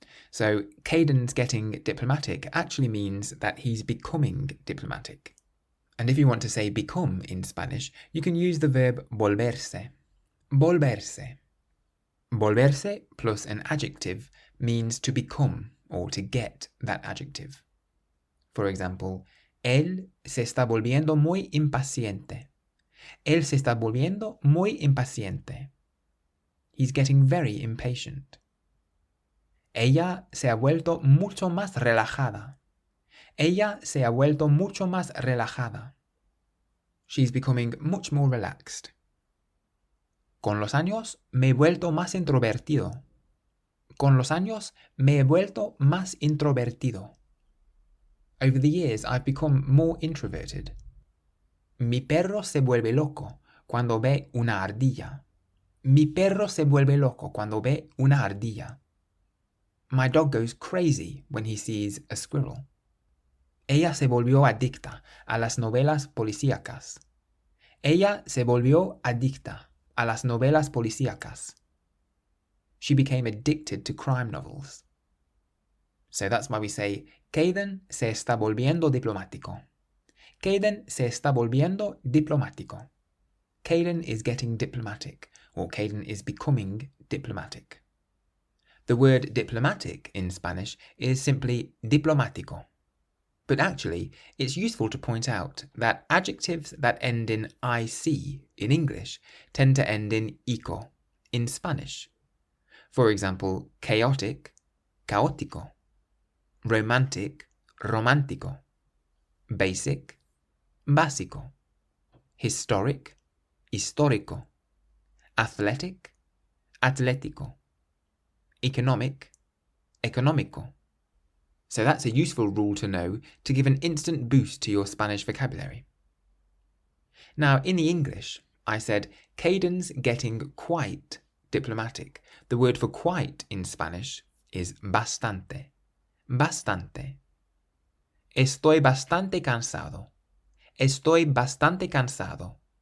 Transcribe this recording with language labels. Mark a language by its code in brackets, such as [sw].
[en] So Kayden's getting diplomatic actually means that he's becoming diplomatic. And if you want to say become in Spanish, you can use the verb volverse. Volverse. Volverse plus an adjective means to become or to get that adjective. For example, [es] él se está volviendo muy impaciente. Él se está volviendo muy impaciente. [en] He's getting very impatient. [es] Ella se ha vuelto mucho más relajada. Ella se ha vuelto mucho más relajada. [en] She's becoming much more relaxed. [es] Con los años me he vuelto más introvertido. Con los años me he vuelto más introvertido. [en] Over the years I've become more introverted. [es] Mi perro se vuelve loco cuando ve una ardilla. Mi perro se vuelve loco cuando ve una ardilla. [en] My dog goes crazy when he sees a squirrel. [es] Ella se volvió adicta a las novelas policíacas. Ella se volvió adicta a las novelas policíacas. [en] She became addicted to crime novels. So that's why we say, Kayden [es] se está volviendo diplomático. Kayden se está volviendo diplomático. [en] Kayden is getting diplomatic, or Kayden is becoming diplomatic. The word diplomatic in Spanish is simply diplomático. But actually, it's useful to point out that adjectives that end in IC in English tend to end in ico in Spanish. For example, chaotic, caótico. Romantic, romántico. Basic, básico. Historic, histórico. Athletic, atlético. Economic, económico. So that's a useful rule to know to give an instant boost to your Spanish vocabulary. Now, in the English, I said, Kayden's getting quite diplomatic. The word for quite in Spanish is bastante. [es] Bastante. Estoy bastante cansado. Estoy bastante cansado.